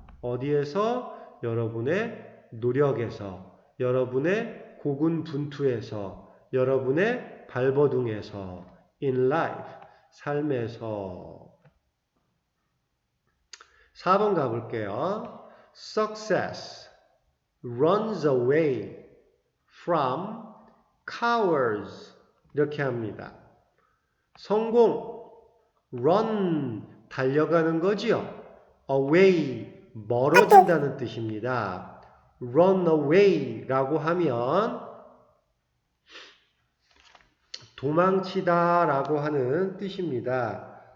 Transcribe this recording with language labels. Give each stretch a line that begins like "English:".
Korean: 어디에서? 여러분의 노력에서, 여러분의 고군분투에서, 여러분의 발버둥에서,
English: in life,
Korean: 삶에서. 4번 가볼게요.
English: Success runs away from cowards.
Korean: 이렇게 합니다. 성공, run, 달려가는 거지요. away, 멀어진다는 뜻입니다. run away라고 하면 도망치다라고 하는 뜻입니다.